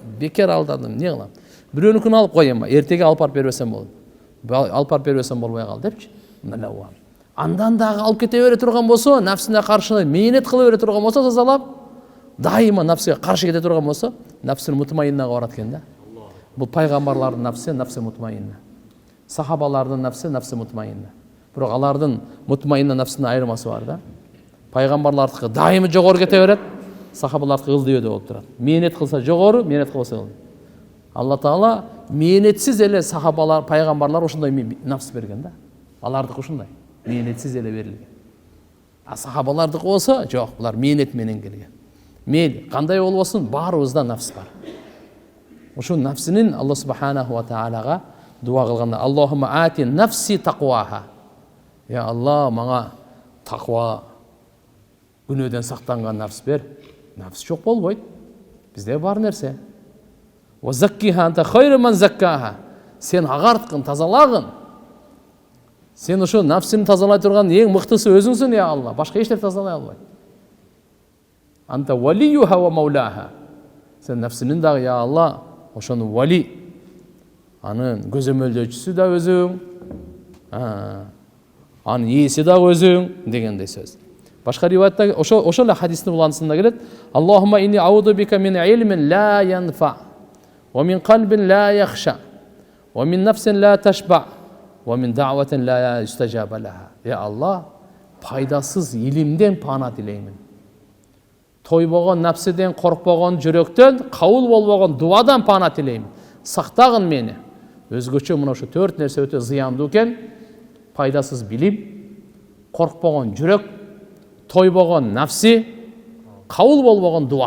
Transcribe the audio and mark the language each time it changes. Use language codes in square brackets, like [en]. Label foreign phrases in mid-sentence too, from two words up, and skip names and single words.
[ky] Бекер алдадым, эмне кылам? Бирөөнүкүн алып коем, эртеге алып барып бербесем болду. Алып барып бербесем болбой калды депчи. Андан дагы алып кете бере турган болсо, нафсине каршы мээнет кыла бере турган болсо, тазалап, дайыма нафсиге каршы кете турган болсо, [ar] النفس المطمئنة [ky] барат экен да. Бул пайгамбарлардын нафси, [ar] نفس مطمئنة. [ky] Сахабалардын нафси, [ar] نفس مطمئنة. [ky] Бирок алардын мутмаинна нафсинин айырмасы бар да. Пайгамбарлардыкы дайыма жогору кете берет, сахабалардыкы ылдыйбөдө болуп турат. Мээнет кылса жогору, мээнет кылбаса ылдый. [ar] الله تعالى [ky] мээнетсиз эле сахабалар, пайгамбарлар ушундай нафс берген да. Алардыкы ушундай, мээнетсиз эле берилген. Сахабалардыкы болсо, жок, булар мээнет менен келген. Мейли, кандай болбосун, баарыбызда нафс бар. Ошо нафсинин Аллах [ar] سبحانه وتعالى [ky] дуа кылганда [ar] اللهم آت نفسي تقواها. يا الله, [ky] мага тақва, күнөөдөн сактанган нафс бер. Нафс жок болбойт. Бизде бар нерсе. [ar] وزكها أنت خير من زكاها. [ky] Сен агарткын, тазалагын. Сен ошо нафсini тазалай турган эң мыктысы өзүңсүн, [ar] يا الله. [ky] Башка эч нерсе тазалай албайт. [ar] أنت وليها ومولاها. [ky] Сен нафсинин дагы, [ar] يا الله, [ky] ошону вали, анын көзөмөлдөөчүсү да өзүң, анын ээси да өзүң дегендей сөз. Башка риваятта ошол эле хадистин уланысында келет: [ar] اللهم إني أعوذ بك من علم لا ينفع، ومن قلب لا يخشع، ومن نفس لا تشبع، ومن دعوة لا يستجاب لها. [ky] Я Алла, пайдасыз илимден пана тилеймин. Тойбогон нафсиден, коркпогон жүрөктөн, кабыл болбогон дуадан пана тилеймин. Сактагын мени. Өзгөчө мына ошо 4 нерсе өтө зыяндуу экен. Пайдасыз билим, коркпогон жүрөк, тойбогон нафси, кабыл болбогон дуа.